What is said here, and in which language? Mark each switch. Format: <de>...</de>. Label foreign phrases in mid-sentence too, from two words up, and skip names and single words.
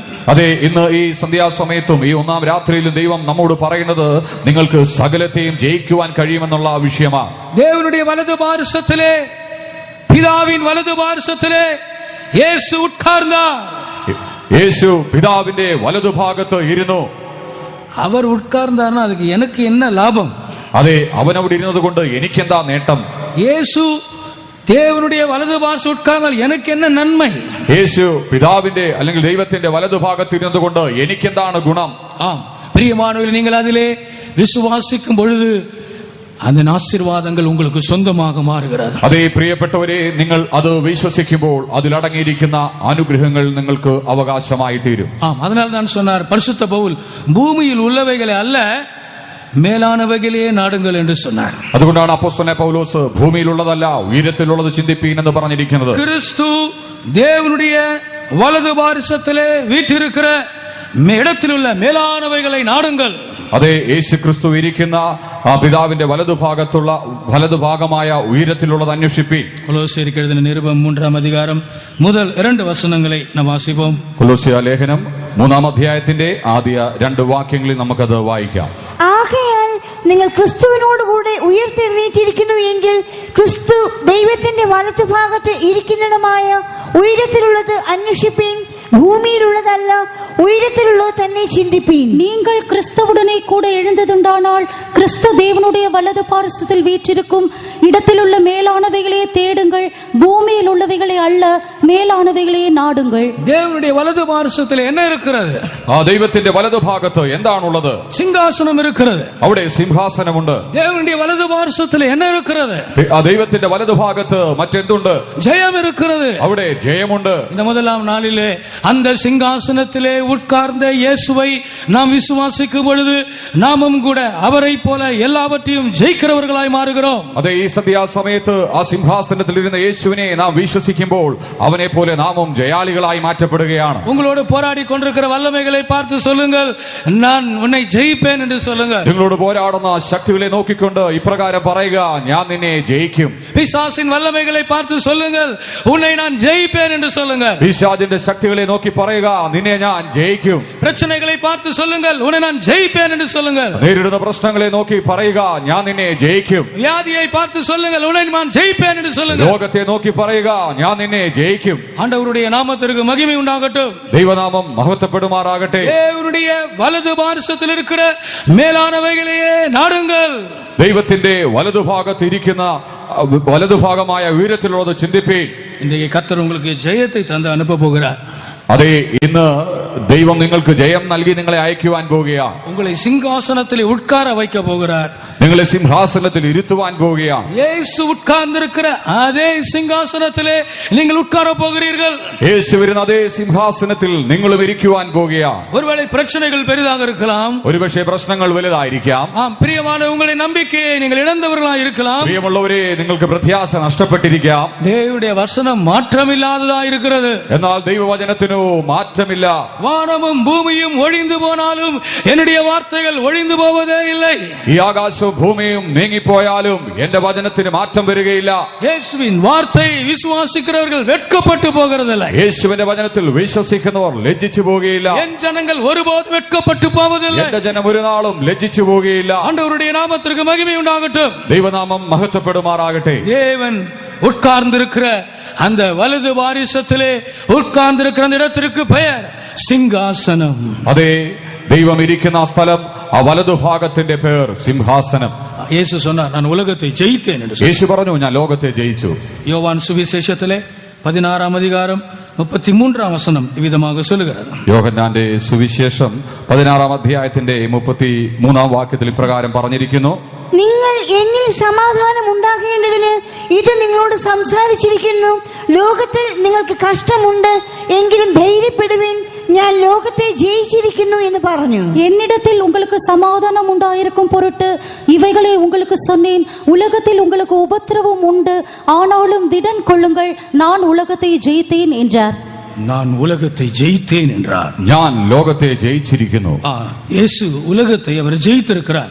<ml>അതെ, ഇന്ന് ഈ സന്ധ്യാസമയത്തും ഈ ഒന്നാം രാത്രിയിലും ദൈവം നമ്മോട് പറയുന്നത് നിങ്ങൾക്ക് സകലത്തെയും ജയിക്കുവാൻ കഴിയുമെന്നുള്ള വിഷയമാണ്.</ml> <ta>தேவனுடைய வலது பாரிசத்திலே, பிதாவின் வலது பாரிசத்திலே இயேசு உட்கார்ந்தார்.</ta> <ml>യേശു പിതാവിന്റെ വലതുഭാഗത്ത് ഇരുന്നു.</ml> <ta>அவர் உட்கார்ந்தார்னா அதுக்கு எனக்கு என்ன லாபம்?</ta> <ml>അതെ, അവനവിടെ ഇരുന്നത് കൊണ്ട് എനിക്കെന്താ നേട്ടം?</ml> <ta>இயேசு தேவனுடைய வலது பாரிசம் உட்கார்ந்தால் எனக்கு என்ன நன்மை?</ta> <ml>യേശു പിതാവിന്റെ അല്ലെങ്കിൽ ദൈവത്തിന്റെ വലതുഭാഗത്ത് ഇരുന്നത് കൊണ്ട് എനിക്കെന്താണ് ഗുണം?</ml> <ta>பிரியமானவர்களே, நீங்கள் அதிலே விசுவாசிக்கும் பொழுது அந்த ஆசீர்வாதங்கள் உங்களுக்கு சொந்தமாக மாறுகிறது.</ta> <ml>അതേ പ്രിയപ്പെട്ടവരെ, നിങ്ങൾ അത് വിശ്വസിക്കുമ്പോൾ അതിലടങ്ങിയിരിക്കുന്ന അനുഗ്രഹങ്ങൾ നിങ്ങൾക്ക് അവകാശമായി തീരും.</ml> <ta>ஆம், அதனால தான் சொன்னார் பரிசுத்த பவுல், பூமியில் உள்ளவைகளை அல்ல மேலானவகிலே நாடுகள் എന്ന് சொன்னார்.</ta> <ml>അതുകൊണ്ടാണ് അപ്പോസ്തലനായ പൗലോസ് ഭൂമിയിലുള്ളതല്ല ഉയരത്തിലുള്ളത് ചിന്തിപ്പീൻ എന്ന് പറഞ്ഞിരിക്കുന്നത്.</ml> <ta>கிறிஸ்து தேவனுடைய வலது பாரிசத்திலே வீற்றிருக்கிற இடத்திலுள்ள மேலானவகளை நாடுகள்.</ta> <ml>അതെ, യേശു ക്രിസ്തു ഇരിക്കുന്ന ആ പിതാവിന്റെ വലതുഭാഗമായ ഉയരത്തിലുള്ളത് അന്വേഷിപ്പീൻ. കൊലോസ്യർക്ക് എഴുതിയ നിരുപം 3-ാം അധികാരം മുതൽ 2 വചനങ്ങളെ നാം വാസിപ്പോം. കൊലോസ്യ ലേഖനം 3-ാം അധ്യായത്തിന്റെ ആദ്യ 2 വാക്യങ്ങളിൽ നമുക്കത് വായിക്കാം. ആകയാൽ നിങ്ങൾ ക്രിസ്തുവിനോടുകൂടെ ഉയർത്തെഴുന്നേറ്റിരിക്കുന്നു എങ്കിൽ ക്രിസ്തു ദൈവത്തിന്റെ വലത്തുഭാഗത്ത് ഇരിക്കുന്നിടമായ ഉയരത്തിലുള്ളത് അന്വേഷിപ്പീൻ, ഭൂമിയിലുള്ളതല്ല ഉയരത്തിലുള്ളത് തന്നെ ചിന്തിപ്പീൻ.</ml> <ta>நீங்கள் கிறிஸ்துவுடனே கூட எழுந்ததுண்டானால் கிறிஸ்து தேவனுடைய வலது பாரிசத்தில் வீற்றிருக்கும் இடத்திலுள்ள மேலானவைகளே தேடுங்கள், பூமியில் உள்ளவைகளை அல்ல மேலானவைகளே நாடுங்கள். தேவனுடைய வலது பாரிசத்தில் என்ன இருக்கிறது?</ta> <ml>ആ ദൈവത്തിന്റെ വലതുഭാഗത്ത് എന്താണുള്ളത്?</ml> <ta>സിംഹാസനം இருக்கிறது.</ta> <ml>അവിടെ സിംഹാസനമുണ്ട്.</ml> <ta>தேவனுடைய வலது பாரிசத்தில் என்ன இருக்கிறது?</ta> <ml>ആ ദൈവത്തിന്റെ വലതുഭാഗത്ത് മറ്റെന്തുണ്ട്?</ml> <ta>ജയം இருக்கிறது.</ta> <ml>അവിടെ ജയമുണ്ട്.</ml> <ta>இந்த முதலாம் நாளிலே அந்த சிங்காசனத்திலே உட்கார்ந்த இயேசுவை நாம் விசுவாசிக்கும் பொழுது நாமும் கூட அவரை போல எல்லாவற்றையும் ஜெயிக்கிறவர்களாய் மாறுகிறோம்.</ta> <ml>അതെ, ഈ സന്ധ്യാസമയത്ത് ആ സിംഹാസനത്തിൽ ഇരുന്ന യേശുവിനെ നാം വിശ്വസിക്കുമ്പോൾ അവനെ പോലെ നാമും ജയാളികളായി മാറ്റപ്പെടുകയാണ്.</ml> <ta>உங்களோடு போராடி கொண்டிருக்கிற வல்லமைகளை பார்த்து சொல்லுங்கள், நான் உன்னை ஜெயிப்பேன் என்று சொல்லுங்கள்.</ta> <ml>നിങ്ങളോട് പോരാടുന്ന ശക്തികളെ നോക്കിക്കൊണ്ട് ഇപ്രകാരം പറയുക, ഞാൻ നിന്നെ ജയിക്കും.</ml> <ta>பிசாசின் வல்லமைகளை பார்த்து சொல்லுங்கள், உன்னை நான் ஜெயிப்பேன் என்று சொல்லுங்கள்.</ta> <ml>പിശാചിന്റെ ശക്തികളെ നോക്കി പറയുക, നിന്നെ ഞാൻ ജയിക്കും.</ml> <ta>பிரச்சனைகளை பார்த்து சொல்லுங்கள், உன்னை நான் ஜெயிப்பேன் என்று சொல்லுங்கள்.</ta> <ml>നേരിടുന്ന പ്രശ്നങ്ങളെ നോക്കി പറയുക, ഞാൻ നിന്നെ ജയിക്കും.</ml> <ta>வியாதியை பார்த்து சொல்லுங்கள், உன்னை நான் ஜெயிப்பேன் என்று சொல்லுங்கள்.</ta> <ml>ലോകത്തെ നോക്കി പറയുക, ഞാൻ നിന്നെ ജയിക്കും.</ml> <ta>ஆண்டவருடைய நாமத்திற்கு மகிமை உண்டாகட்டும்.</ta> <ml>ദൈവനാമം മഹത്വപ്പെടുമാറാകട്ടെ.</ml> <ta>தேவனுடைய வலது பாரிசத்தில் இருக்கிற மேலானவைகளையே நாடுங்கள்.</ta> <ml>ദൈവത്തിന്റെ വലതുഭാഗത്ത് ഇരിക്കുന്ന വലതുഭാഗമായ ഉയരത്തിലുള്ളത് ചിന്തിപ്പീൻ.</ml> <ta>இன்றைக்கு கர்த்தர் உங்களுக்கு ஜெயத்தை தந்து அனுப்ப போகிறார்.</ta> <ml>അതെ, ഇന്ന് ദൈവം നിങ്ങൾക്ക് ജയം നൽകി നിങ്ങളെ അയക്കുവാൻ പോവുകയാണ്.</ml> <ta>உங்களை சிங்காசனத்தில் உட்கார வைக்க போகிறார்.</ta> <ml>നിങ്ങളെ സിംഹാസനത്തിൽ ഇരുത്തുവാൻ പോവുകയാണ്.</ml> <ta>இயேசு உட்கார்ந்திருக்கிற அதே சிங்காசனத்திலே நீங்கள் உட்கார போகிறீர்கள்.</ta> <ml>യേശു വരുന്ന അതേ സിംഹാസനത്തിൽ നിങ്ങളും ഇരിക്കുവാൻ പോവുകയാണ്.</ml> <ta>ஒருவேளை பிரச்சனைகள் பெரிதாக இருக்கலாம்,</ta> <ml>ഒരുപക്ഷെ പ്രശ്നങ്ങൾ വലുതായിരിക്കാം.</ml> <ta>ஆம், பிரியமான உங்களை நம்பிக்கையை நீங்கள் இழந்தவர்களாக இருக்கலாம்.</ta> <ml>പ്രിയമുള്ളവരെ, നിങ്ങൾക്ക് പ്രത്യാശ നഷ്ടപ്പെട്ടിരിക്കാം.</ml> <ta>தேவனுடைய வசனம் மாற்றமில்லாததா இருக்கிறது.</ta> <ml>എന്നാൽ ദൈവവചനത്തിനു മാറ്റമില്ല.</ml> <ta>வானமும் பூமியும் ஒழிந்து போனாலும் என்னுடைய வார்த்தைகள் ஒழிந்து போவதே இல்லை.</ta> <ml>ഈ ആകാശവും ഭൂമിയും നീങ്ങിപ്പോയാലും എന്റെ വചനത്തിന് മാറ്റം വരികയില്ല.</ml> <ta>இயேசுவின் வார்த்தை விசுவாசிக்கிறவர்கள் வெட்கப்பட்டு போகிறதில்லை.</ta> <ml>യേശുവിന്റെ വചനത്തിൽ വിശ്വസിക്കുന്നവർ ലജ്ജിച്ചു പോവുകയില്ല.</ml> <ta>என் ஜனங்கள் ஒருபோதும் வெட்கப்பட்டு போவதில்லை.</ta> <ml>എന്റെ ജനം ഒരു നാളും ലജ്ജിച്ചു പോവുകയില്ല.</ml> <ta>ஆண்டவருடைய நாமத்திற்கு மகிமை உண்டாகட்டும்.</ta> <ml>ദൈവനാമം മഹത്വപ്പെടുമാറാകട്ടെ.</ml> <ta>தேவன் உட்கார்ந்திருக்கிற அந்த வலது வாரிசத்திலே உட்கார்ந்திருக்கிற அந்த இடத்திற்கு பெயர் സിംഹാസനം.</ta> <ml>അതെ, ദൈവം ഇരിക്കുന്ന ആ സ്ഥലം, ആ വലതുഭാഗത്തിന്റെ പേർ സിംഹാസനം.</ml> <ta>இயேசு சொன்னார், நான் உலகத்தை ஜெயித்தேன் என்று சொன்னார்.</ta> <ml>യേശു പറഞ്ഞു, ഞാൻ ലോകത്തെ ജയിച്ചു.</ml> <ta>யோவான் சுவிசேஷத்திலே 16-ாம் அதிகாரம் 33-ாம் வசனம் இவ்விதமாக சொல்லுகிறது.</ta> <ml>യോഹന്നാന്റെ സുവിശേഷം 16-ാം അധ്യായത്തിന്റെ 33-ാം വാക്യത്തിൽ ഇപ്രകാരം പറഞ്ഞിരിക്കുന്നു, നിങ്ങൾ എന്നിൽ സമാധാനം ഉണ്ടാകേണ്ടതിന് ഇത് നിങ്ങളോട് സംസാരിച്ചിരിക്കുന്നു. ലോകത്തിൽ നിങ്ങൾക്ക് കഷ്ടമുണ്ട്, എങ്കിലും ധൈര്യപ്പെടുവിൻ, ഞാൻ ലോകത്തെ ஜெயிச்சிருക്കുന്നു എന്ന് പറഞ്ഞു.</ml> <ta>என்னிடத்தில் உங்களுக்கு சமாதானம் உண்டாயிருக்கும் பொருட்டு இவைகளை உங்களுக்கு சொன்னேன். உலகத்தில் உங்களுக்கு உபத்திரவம் உண்டு, ஆனாலும் திடன் கொள்ளுங்கள், நான் உலகத்தை ஜெயித்தேன் என்றார். நான் உலகத்தை ஜெயித்தேன் என்றார்.</ta> <ml>ഞാൻ ലോകത്തെ ജയിച്ചിരിക്കുന്നു.</ml> <ta>இயேசு உலகத்தை அவர் ஜெயித்திருக்கிறார்.</ta>